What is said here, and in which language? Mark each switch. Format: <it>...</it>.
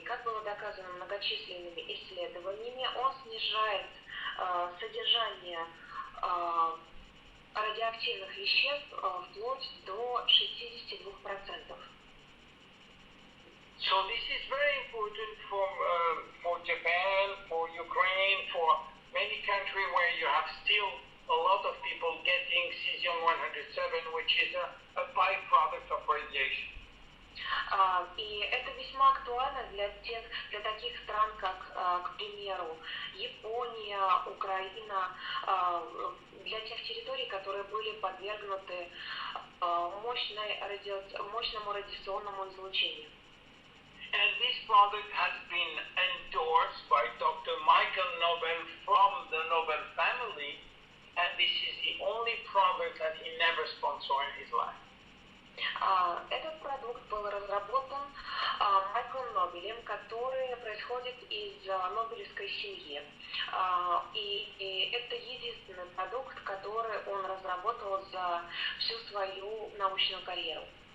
<ru>Как было доказано многочисленными исследованиями, он снижает содержание радиоактивных веществ вплоть до 62%.</ru> <en>So this is very important for Japan, for Ukraine, for many countries where you have still a lot of people getting cesium-137, which is a byproduct of radiation.</en> <ru>И это весьма актуально для таких стран, как, к примеру, Япония, Украина, для тех территорий, которые были подвергнуты мощному радиационному излучению.</ru> <en>And this product has been endorsed by Dr. Michael Nobel from the Nobel family, and this is the only product that he never sponsored in his life.</en> <ru>Этот продукт был разработан Майклом Нобелем, который происходит из Нобелевской семьи. И это единственный продукт, который он разработал за всю свою научную карьеру.</ru>